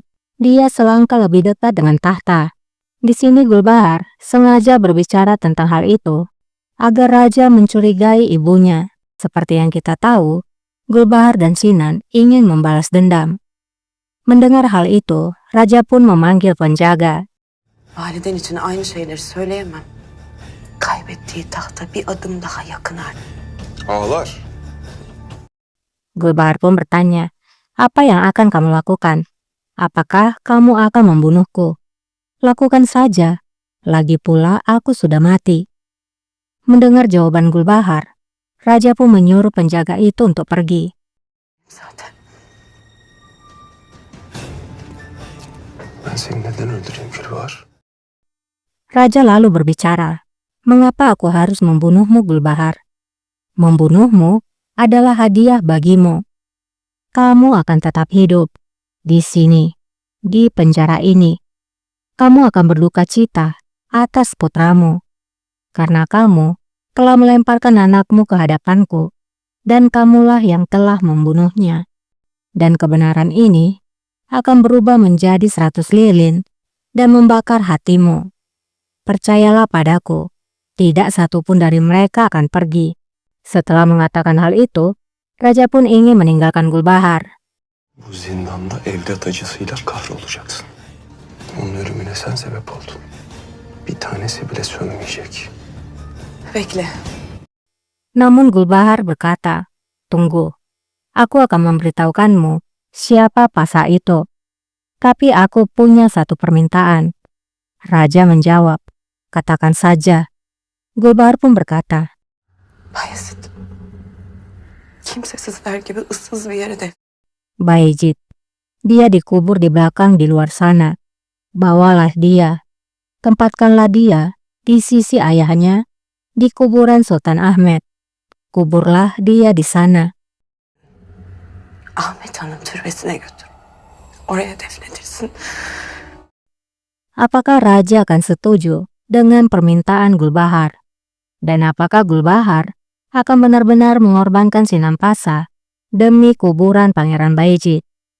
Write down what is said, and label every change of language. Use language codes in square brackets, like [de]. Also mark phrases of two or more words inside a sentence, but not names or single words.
[id] Dia selangkah lebih dekat dengan tahta. Di sini Gulbahar sengaja berbicara tentang hal itu agar raja mencurigai ibunya. Seperti yang kita tahu, Gulbahar dan Sinan ingin membalas dendam. Mendengar hal itu, raja pun memanggil penjaga. [tr] Validen için aynı şeyleri söyleyemem. Kaybettiği tahta bir adım daha yakın artık. Ağlar. [id] Gulbahar pun bertanya, apa yang akan kamu lakukan? Apakah kamu akan membunuhku? Lakukan saja, lagi pula aku sudah mati. Mendengar jawaban Gulbahar, raja pun menyuruh penjaga itu untuk pergi. [tr] Zaten. Ben seni neden öldüreyim Gülbahar? [id] Raja lalu berbicara, mengapa aku harus membunuhmu Gulbahar? Membunuhmu adalah hadiah bagimu. Kamu akan tetap hidup di sini, di penjara ini. Kamu akan berduka cita atas putramu, karena kamu telah melemparkan anakmu ke hadapanku, dan kamulah yang telah membunuhnya. Dan kebenaran ini akan berubah menjadi 100 lilin dan membakar hatimu. Percayalah padaku, tidak satupun dari mereka akan pergi. Setelah mengatakan hal itu, raja pun ingin meninggalkan Gulbahar. [tr] Bu zindanda evlat acısıyla kahrolacaksın. Onun ölümüne sen sebep oldun. Bir tanesi bile sönmeyecek. Bekle. [id] Namun Gulbahar berkata, tunggu, aku akan memberitahukanmu siapa Pasa itu. Tapi aku punya satu permintaan. Raja menjawab, katakan saja. Gulbahar pun berkata, Bayezid. [tr] Kimsesizler gibi ıssız bir yere de. [id] Bayezid, dia dikubur di belakang di luar sana. Bawalah dia, tempatkanlah dia di sisi ayahnya di kuburan Sultan Ahmet. Kuburlah dia di sana. [tr] Ahmet Han'ın türbesine götür. Oraya defnedilsin. [id] Apakah raja akan setuju dengan permintaan Gulbahar? Dan apakah Gulbahar akan benar-benar mengorbankan Sinan Pasa demi kuburan Pangeran Bayezid?